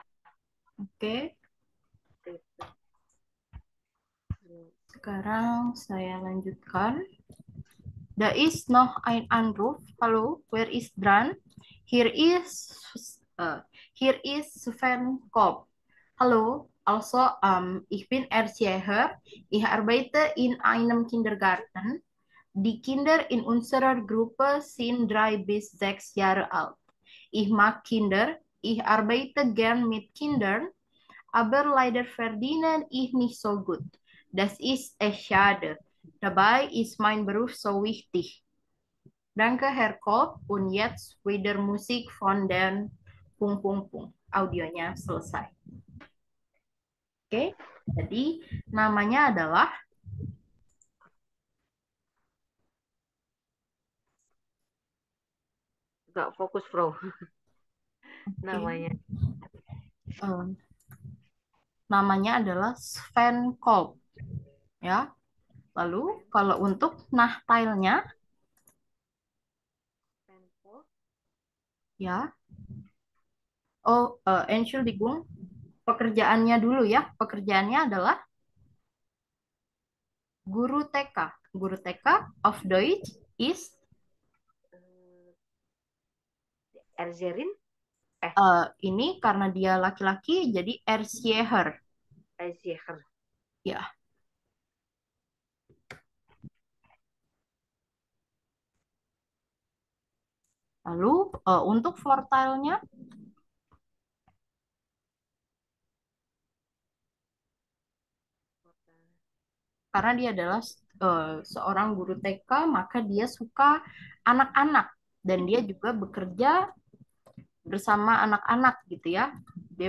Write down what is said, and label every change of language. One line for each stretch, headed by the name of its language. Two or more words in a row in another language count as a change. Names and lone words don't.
Indonesian: Oke, sekarang saya lanjutkan.
German: Da ist noch ein Anruf. Hallo, wer ist dran? Hier ist, hier ist Sven Kopp. Hallo, also, ich bin Erzieher. Ich arbeite in einem Kindergarten. Die Kinder in unserer Gruppe sind 3 bis 6 Jahre alt. Ich mag Kinder. Ich arbeite gern mit Kindern, aber leider verdiene ich nicht so gut. Das ist echt schade. Dabei ist mein Beruf so wichtig. Danke, Herr Kopp. Und jetzt wieder Musik von den Pung Pung Pung.
Indonesian: Audionya selesai. Oke, jadi namanya adalah Nggak fokus, Frau. Namanya. um, namanya adalah Sven Kolb, ya. Lalu kalau untuk nahtailnya, ya. Oh, Entschuldigung, pekerjaannya dulu ya. Pekerjaannya adalah guru TK. Guru TK
German: of Deutsch is
Indonesian: Erzerin? ini karena dia laki-laki jadi Erzieher. Erzerin. Ya. Lalu untuk fortile-nya karena dia adalah seorang guru TK, maka dia suka anak-anak dan dia juga bekerja bersama anak-anak gitu ya.